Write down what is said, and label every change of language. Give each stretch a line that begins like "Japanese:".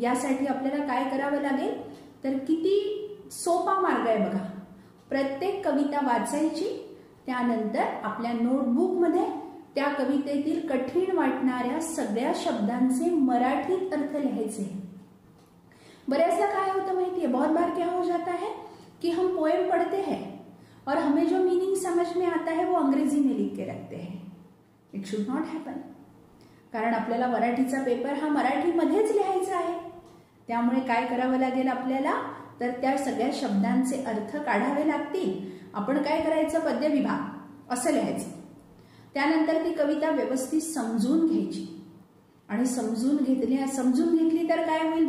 Marathi: यासाठी आपल्याला काय करावं लागेल? तर किती सोपा मार्ग आहे बघा। प्रत्येक कविता वाचायची, त्यानंतर आपल्या नोटबुक मध्ये त्या कवितेतील कठीण वाटणाऱ्या सगळ्या शब्दांचे मराठीत अर्थ लिहायचे। बरेचदा काय होतं माहितीये,
Hindi: बहुत बार क्या हो जाता है कि हम पोएम पढ़ते हैं और हमें जो मीनिंग समझ में आता है वो अंग्रेजी में लिख के रखते हैं।
English: it should not happen,
Marathi: कारण आपल्याला मराठीचा पेपर हा मराठीमध्येच लिहायचा आहे। त्यामुळे काय करावं लागेल आपल्याला? तर त्या सगळ्या शब्दांचे अर्थ काढावे लागतील। आपण काय करायचं? पद्य विभाग असं लिहायचं। त्यानंतर ती कविता व्यवस्थित समजून घ्यायची आणि समजून घेतली तर काय होईल?